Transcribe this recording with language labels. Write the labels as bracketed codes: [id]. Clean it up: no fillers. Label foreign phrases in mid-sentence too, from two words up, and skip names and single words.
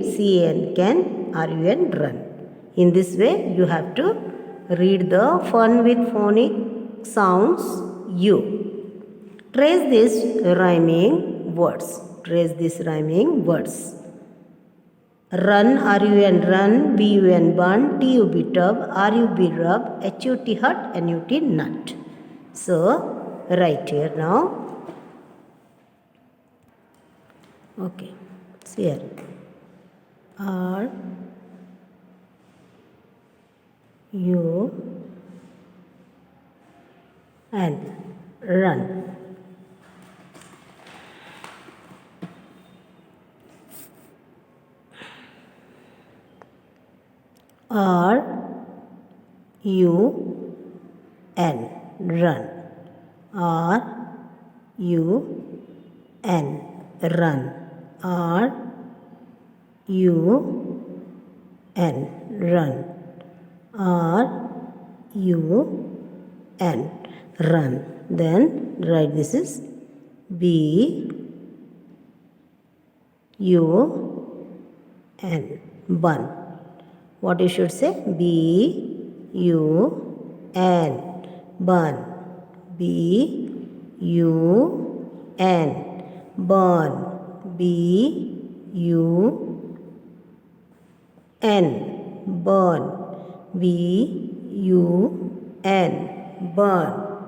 [en] C-A-N can R-U-N run. In this way you have to read the fun with phonic sounds U. Trace these rhyming words. Trace these rhyming words. Run, R-U-N, run, B-U-N, bun, T-U-B, tub, R-U-B, rub, H-U-T, hut, N-U-T, nut. So, write here now. Okay, see here. R, U, N, run. R, U, N, run. R, U, N, run. R, U, N, run. R, U, N, run. Then write this is B, U, N, bun. What you should say? B, U, N, bun. B, U, N, burn. B, U, N, burn. B, U, N, burn.